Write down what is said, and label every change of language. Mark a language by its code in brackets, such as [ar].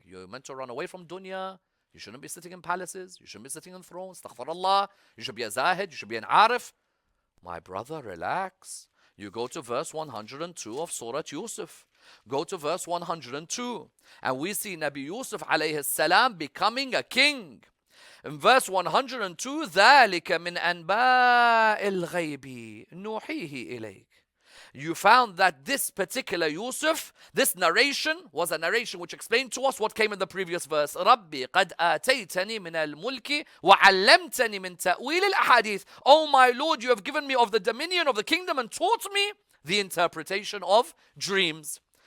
[en] You're meant to run away from dunya. You shouldn't be sitting in palaces. You shouldn't be sitting on thrones. Astaghfirullah. You should be a zahid. You should be an arif. My brother, relax. You go to verse 102 of Surah Yusuf. Go to verse 102. And we see Nabi Yusuf alayhi salam becoming a king. In verse 102, [ar] ذَلِكَ مِنْ أَنْبَاءِ الْغَيْبِ نُوحِيهِ إِلَيْكَ. [en] You found that this particular Yusuf, this narration was a narration which explained to us what came in the previous verse. [ar] رَبِّي قَدْ آتَيْتَنِي مِنَ الْمُلْكِ وَعَلَّمْتَنِي مِنْ تَأْوِيلِ الْأَحَادِيثِ. [en] Oh my Lord, you have given me of the dominion of the kingdom and taught me the interpretation of dreams.